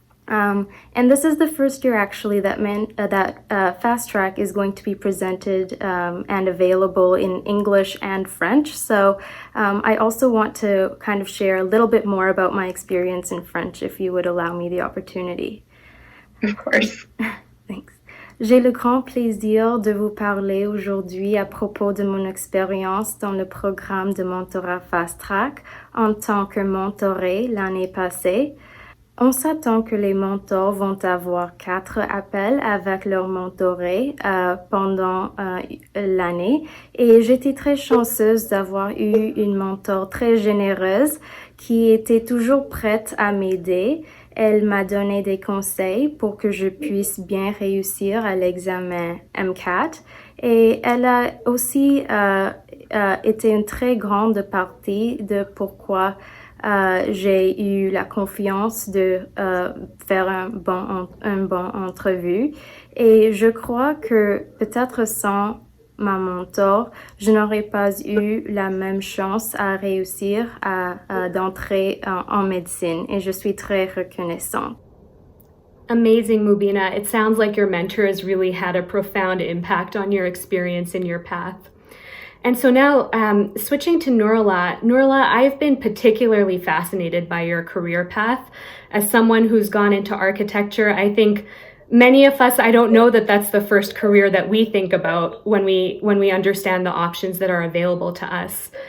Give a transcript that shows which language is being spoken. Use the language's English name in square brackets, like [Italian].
[English] And this is the first year actually that Fast Track is going to be presented and available in English and French. So I also want to kind of share a little bit more about my experience in French, if you would allow me the opportunity. Of course. Thanks. [French] J'ai le grand plaisir de vous parler aujourd'hui à propos de mon expérience dans le programme de mentorat Fast Track en tant que mentoré l'année passée. On s'attend que les mentors vont avoir 4 appels avec leur mentoré pendant l'année et j'étais très chanceuse d'avoir eu une mentor très généreuse qui était toujours prête à m'aider. Elle m'a donné des conseils pour que je puisse bien réussir à l'examen M4 et elle a aussi été une très grande partie de pourquoi j'ai eu la confiance de faire un bon entrevue et je crois que peut-être sans ma mentor, je n'aurais pas eu la même chance à réussir d'entrer en médecine et je suis très reconnaissante. [English] Amazing, Mubeena. It sounds like your mentor has really had a profound impact on your experience and your path. And so now, switching to Noorullah. Noorullah, I've been particularly fascinated by your career path. As someone who's gone into architecture, I think many of us, I don't know that that's the first career that we think about when we understand the options that are available to us.